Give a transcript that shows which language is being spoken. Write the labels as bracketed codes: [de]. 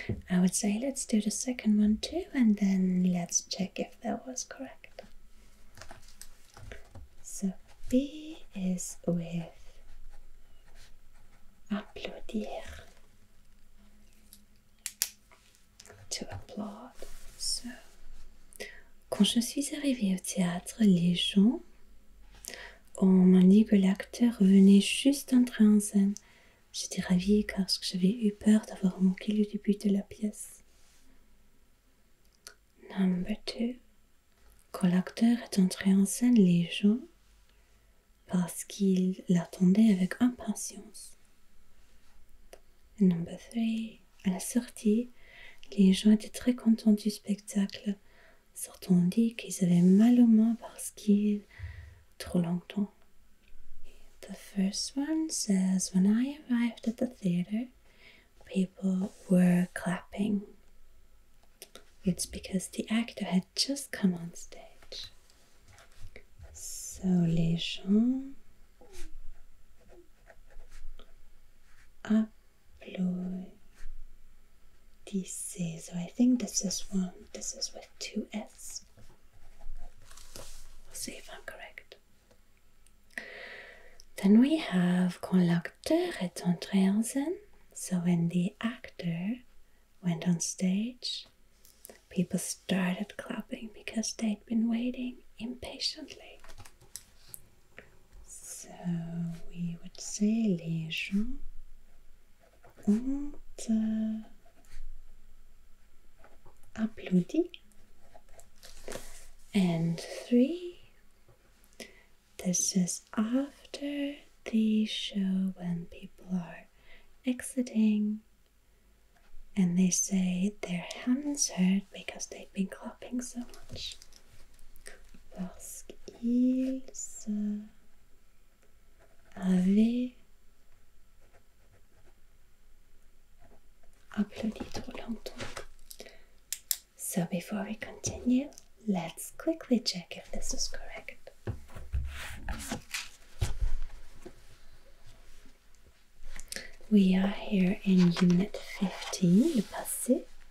[en] I would say let's do the second one too, and then let's check if that was correct. So B is with applaudir, to applaud. [fr] So, quand je suis arrivée au théâtre, les gens m'ont dit que l'acteur venait juste d'entrer en scène. J'étais ravie parce que j'avais eu peur d'avoir manqué le début de la pièce. [en] Number 2. [fr] Quand l'acteur est entré en scène, les gens, parce qu'ils l'attendaient avec impatience. [en] Number 3. [fr] À la sortie, les gens étaient très contents du spectacle. Certains ont dit qu'ils avaient mal aux mains parce qu'il trop longtemps. [en] The first one says, when I arrived at the theater, people were clapping. It's because the actor had just come on stage. So, [fr] les gens applaudissaient. [en] So I think this is with 2 S. We'll see if I'm correct. Then we have [fr] quand l'acteur est entré en scène. [en] So when the actor went on stage, people started clapping because they'd been waiting impatiently. So we would say [fr] les gens ont applaudi. [en] And 3, this is after the show when people are exiting and they say their hands hurt because they've been clapping so much. [fr] Parce qu'ils avaient applaudi trop longtemps. [en] So before we continue, let's quickly check if this is correct. We are here in Unit 15, le passé.